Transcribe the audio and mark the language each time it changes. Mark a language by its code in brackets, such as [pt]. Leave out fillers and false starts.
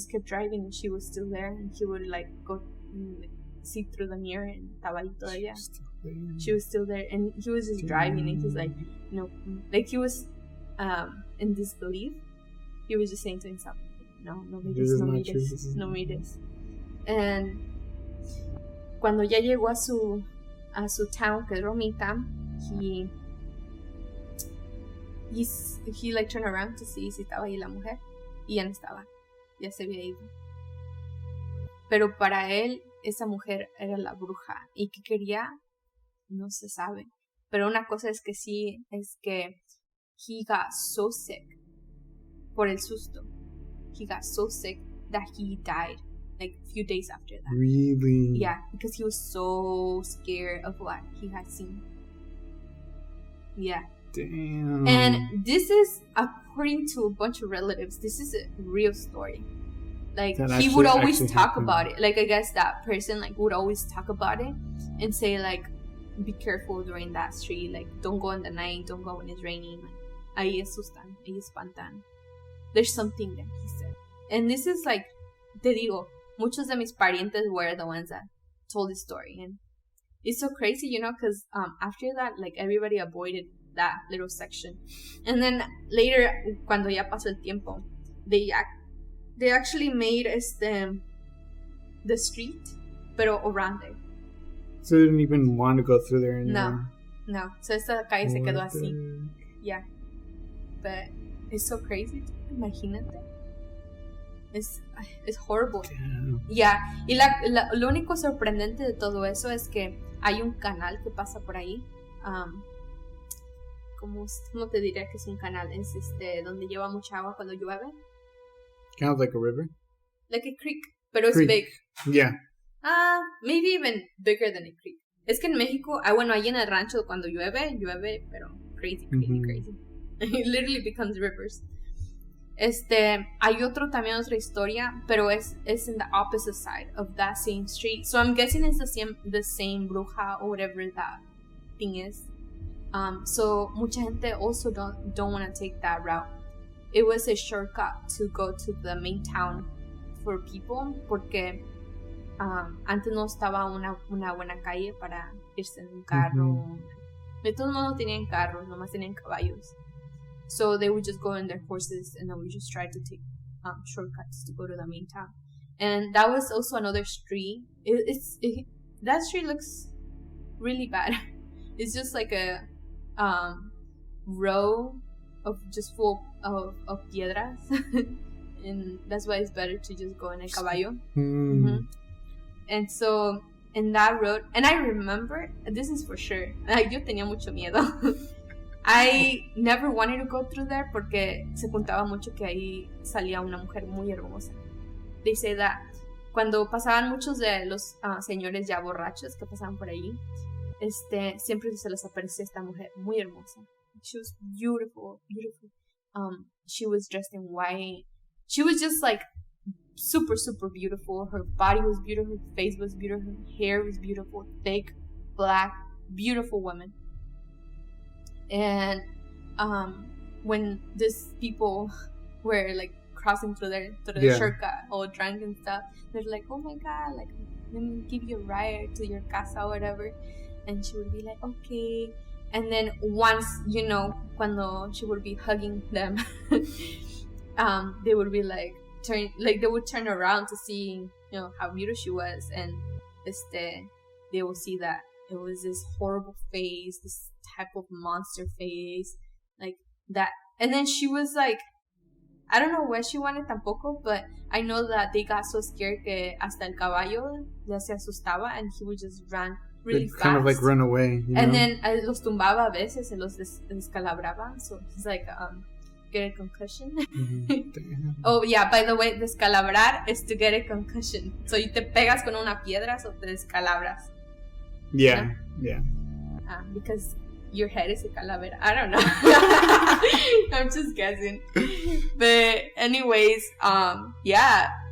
[en] And she was still there, and he would like go see through the mirror, and [es] estaba ahí todavía. [en] She was still there, and he was just driving, and he's like, no, like he was in disbelief. He was just saying to himself, [es] no mires. And cuando ya llegó a su town, que es Romita, [en] he like turned around to see [es] si estaba ahí la mujer, y ya no estaba, ya se había ido. Pero para él esa mujer era la bruja, y qué quería no se sabe, pero una cosa es que sí, es que [en] he got so sick [es] por el susto. [en] He got so sick that he died like a few days after that. Really? Yeah, because he was so scared of what he had seen. Yeah. Damn. And this is, according to a bunch of relatives, this is a real story. Like, he would always talk about it. Like, I guess that person like would always talk about it and say like, be careful during that street. Like, don't go in the night. Don't go when it's raining. [es] Like, ahí asustan, ahí espantan. [en] There's something that he said. And this is like, [es] te digo, muchos de mis parientes [en] were the ones that told this story. And it's so crazy, you know, because after that, like, everybody avoided that little section. And then later, [es] cuando ya pasó el tiempo, [en] they actually made the street, pero around there. So they didn't even want to go through there anymore? No. [es] So esta calle se quedó así. [en] Yeah. But it's so crazy. Imagínate. It's horrible. Damn. Yeah. [es] Y lo único sorprendente de todo eso es que hay un canal que pasa por ahí. ¿Cómo te diría que es un canal? Es donde lleva mucha agua cuando llueve. [en] Kind of like a river? Like a creek, [es] pero es [en] big. Yeah. Maybe even bigger than a creek. [es] Es que en México, bueno, ahí en el rancho cuando llueve, pero crazy. [en] It literally becomes rivers. [es] Hay otra historia, pero es [en] in the opposite side of that same street. So I'm guessing it's the same bruja or whatever that thing is. So [es] mucha gente [en] also don't want to take that route. It was a shortcut to go to the main town for people, [es] porque antes no estaba una buena calle para irse en un carro. De todos modos tenían carros, nomás tenían caballos. [en] So they would just go in their horses, and then we just tried to take shortcuts to go to the main town. And that was also another street. That street looks really bad. It's just like a row of just full of piedras. And that's why it's better to just go in a caballo. And so in that road, and I remember, this is for sure, [es] yo tenía mucho miedo. [en] I never wanted to go through there [es] porque se contaba mucho que ahí salía una mujer muy hermosa. [en] They say that [es] cuando pasaban muchos de los señores ya borrachos que pasaban por ahí, siempre se les aparecía esta mujer muy hermosa. [en] She was beautiful. She was dressed in white. She was just like super, super beautiful. Her body was beautiful. Her face was beautiful. Her hair was beautiful. Thick, black, beautiful woman. And when these people were like crossing through the shortcut, all drunk and stuff, they're like, oh my god, like, let me give you a ride to your casa or whatever. And she would be like, okay. And then once, you know, cuando she would be hugging them, they would be like, they would turn around to see, you know, how beautiful she was. And they will see that it was this horrible face, this type of monster face, like that. And then she was like, I don't know where she went tampoco, but I know that they got so scared [es] que hasta el caballo ya se asustaba, [en] and he would just run really They'd fast. kind of like run away. You And [es] then los tumbaba a veces and los descalabraba. [en] So it's like get a concussion. Mm-hmm. Oh yeah, by the way, descalabrar is to get a concussion. [es] So you te pegas con una piedra, so te descalabras. [en] Yeah, yeah. Because your head is a calavera. I don't know. I'm just guessing. But anyways, yeah.